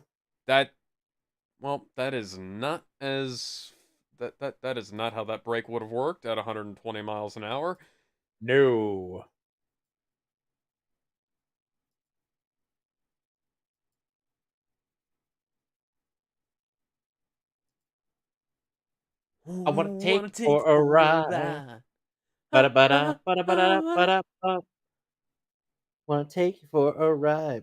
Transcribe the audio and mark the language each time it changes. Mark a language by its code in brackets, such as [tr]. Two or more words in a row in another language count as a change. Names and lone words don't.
[en] That, well, that is not as that is not how that brake would have worked at 120 miles an hour. No. I want to take Wanna you take for you a for a ride. ride? Bada bada Ah, bada bada ah. bada bada. Want to take you for a ride.